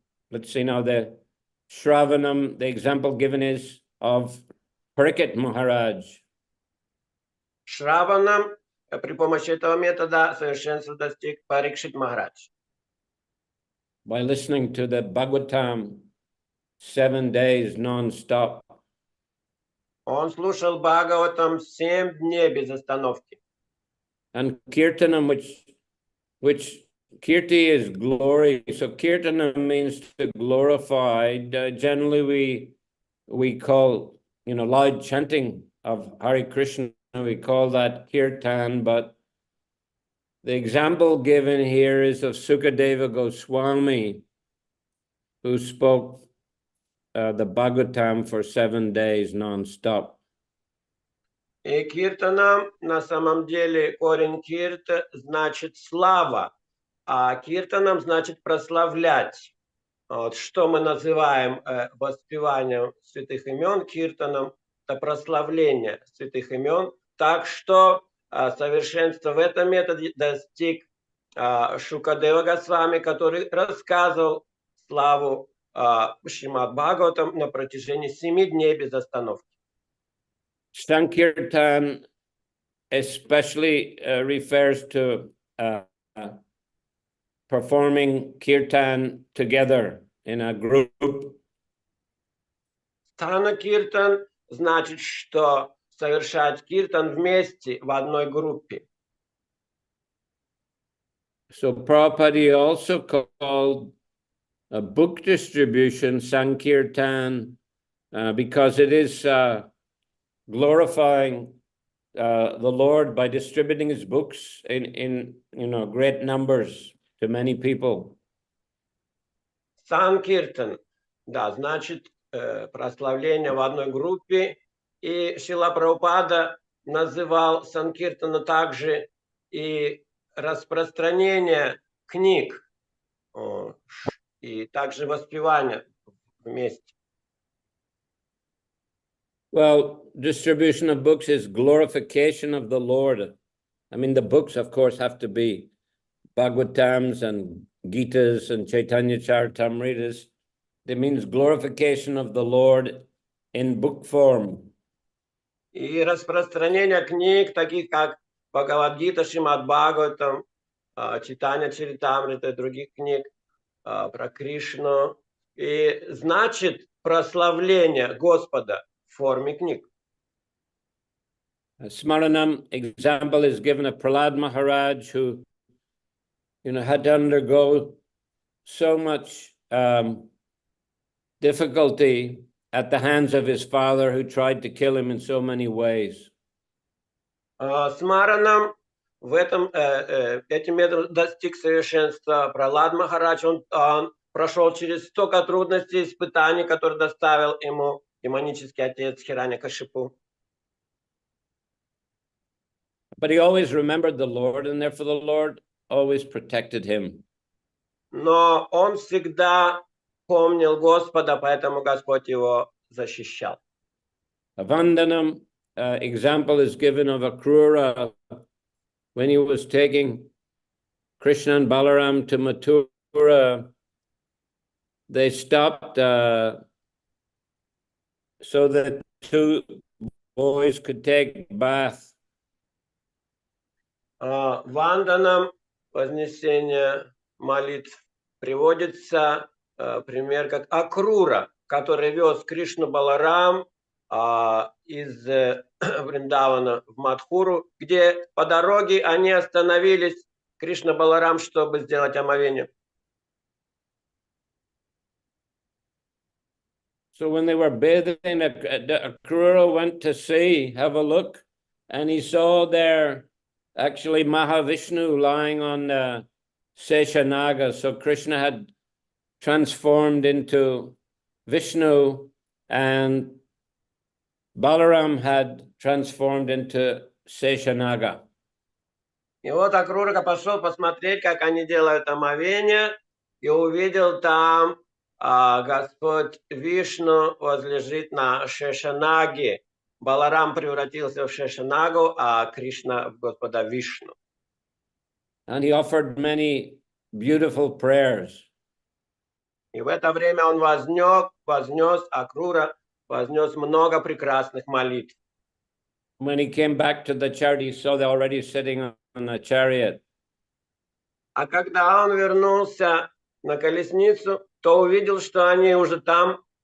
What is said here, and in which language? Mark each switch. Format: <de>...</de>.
<en>Let's see now, the Shravanam, the example given is of Parikshit Maharaj.</en> <ru>Шраванам при помощи этого метода совершенства достиг Парикшит Махарадж.</ru> <en>By listening to the Bhagavatam 7 days non-stop.</en> <ru>Он слушал Бхагаватам 7 дней без остановки.</ru> <en>And Kirtanam, which Kirti is glory. So Kirtanam means to glorify. Generally we call, loud chanting of Hare Krishna, we call that Kirtan, but the example given here is of Sukadeva Goswami, who spoke the Bhagavatam for 7 days non-stop.</en> <ru>И киртанам на самом деле корень кирта значит слава, а киртанам значит прославлять. Вот, что мы называем воспеванием святых имен киртаном, это прославление святых имен. Так что совершенство в этом методе достиг Шукадева Госвами, который рассказывал славу Шримад Бхагаватам на протяжении 7 дней без остановки.</ru> <en>Sankirtan especially refers to performing kirtan together in a group.</en> <ru>Стана киртан значит, что совершать киртан вместе в одной группе.</ru> <en>So Prabhupada also called a book distribution Sankirtan because it is glorifying the Lord by distributing his books in great numbers to many people.</en> <ru>Санкиртан, да, значит прославление в одной группе. И Шрила Прабхупада называл Санкиртана также и распространение книг, и также воспевание вместе.</ru> <en>Well, distribution of books is glorification of the Lord. I mean, the books, of course, have to be Bhagavatams and Gitas and Chaitanya Charitamritas. It means glorification of the Lord in book form.</en> <ru>И распространение книг, таких как Бхагавад-гита, Шримад Бхагаватам, Чайтанья Чаритамрита и других книг про Кришну, и значит прославление Господа в форме книг.</ru> <en>A Smaranam example is given of Prahlad Maharaj, who had to undergo so much difficulty at the hands of his father, who tried to kill him in so many ways.</en> <ru>Смаранам в этим методом достиг совершенства Пралад Махарадж. Он прошел через столько трудностей, испытаний, которые доставил ему демонический отец Хираньякашипу.</ru> <en>But he always remembered the Lord, and therefore the Lord always protected him.</en> <ru>Но он всегда помнил Господа, поэтому Господь его защищал.</ru> <en>A Vandanam example is given of Akrura when he was taking Krishna and Balaram to Mathura. They stopped so that two boys could take bath.</en> <ru>Ванданом вознесения молитв приводится пример как Акрура, который вез Кришну Баларам из Вриндавана в Мадхуру, где по дороге они остановились, Кришна Баларам, чтобы сделать омовение.</ru> <en>So when they were bathing, Akrura went to see, have a look, and he saw there actually Mahavishnu lying on Seshanaga. So Krishna had transformed into Vishnu, and Balaram had transformed into Seshanaga.</en> <ru>И вот Акрура пошел посмотреть, как они делают омовение, и увидел там Господь Вишну возлежит на Шешанаге. Баларам превратился в Шешанагу, а Кришна в Господа Вишну.</ru> <en>And he offered many beautiful prayers.</en> <ru>И в это время он вознес Акрура, вознес много прекрасных молитв.</ru> <en>When he came back to the chariot, he saw they already sitting on a chariot.</en> <ru>А когда он вернулся на колесницу, то увидел, что они уже там.</ru>